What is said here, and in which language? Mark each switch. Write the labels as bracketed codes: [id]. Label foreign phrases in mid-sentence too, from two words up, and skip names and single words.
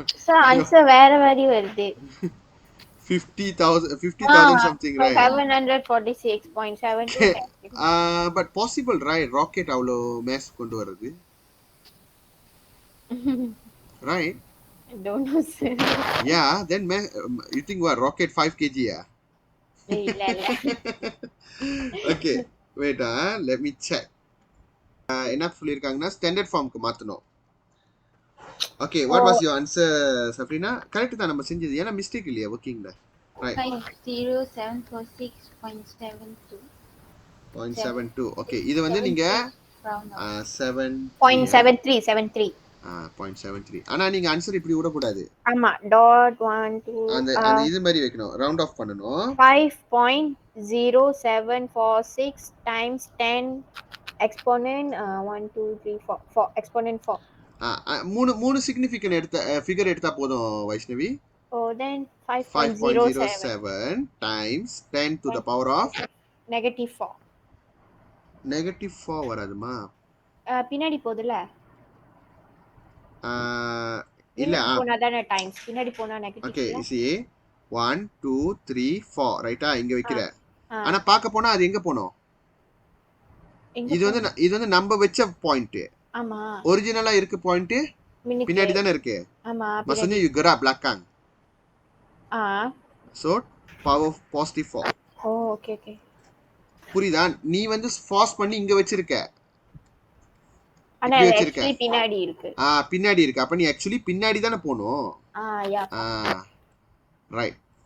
[en] So answer [ta] வேற மாதிரி வருது. [en] 50,000 something, right? 746.72 times. But possible, right? Rocket அவ்வளோ mass [ta] கொண்டு வர்றது, [en] right? I don't know, sir. Yeah, then you think what, rocket 5 kg, ah? [ta] இல்ல இல்ல. [en] Okay, wait, let me check. [ta] என்ன சொல்லியிருக்காங்கன்னா [en] standard formukku [ta] மாற்றணும். ஓகே, [en] what was your answer Sabrina? [ta] கரெக்ட் தான் நம்ம செஞ்சது, ஏன்னா மிஸ்டேக் இல்லையா ஒர்க்கிங்ல, ரைட்? 50746.72. 0.72. ஓகே, இது வந்து நீங்க 7 0.73. 0.73. ஆனா நீங்க ஆன்சர் இப்படி விடக்கூடாது, ஆமா, டாட் 1 2 அந்த அந்த இது மாதிரி வைக்கணும், [en] round off [ta] பண்ணணும். [en] 5.0746 times 10 exponent 1 2 3 4 4 exponent 4. [ta] மூணு மூணு சிக்னிஃபிகன்ட் எடுத்த ஃபிகர் எடுத்தா போதும் வைஷ்ணவி. [en] Oh, then 5.07 5.07 times 10 to the power of -4. [ta] -4 வராதுமா? பின்னாடி போகுதுல, இல்ல, முன்னாடி போனா தானே டைம்ஸ், பின்னாடி போனா ஓகே, நெகட்டிவ்ல. see 1 2 3 4, ரைட்டா? இங்க வைக்கிற, ஆ ஆனா பார்க்க போனா அது எங்க போணும்? எங்க இது வந்து இது வந்து நம்ம வச்ச பாயிண்ட், ஆமா ஒரிஜினலா இருக்கு பாயிண்ட் மின்னுக்கு, பின்னாடி தானே இருக்கு. ஆமா maksudnya பின்னாடி. [ms] you gerak belakang, [ta] ஆ [en] so power positive 4. [ta] ஓ ஓகே ஓகே. புரியுதா? நீ வந்து ஃபாஸ்ட் பண்ணி இங்க வச்சிருக்க, ஆனா இப்படி அது வச்சிருக்க, ஆக்சுவலி பின்னாடி இருக்கு. பின்னாடி இருக்கு, அப்ப நீ ஆக்சுவலி பின்னாடி தானே போகணும். யா. ரைட்.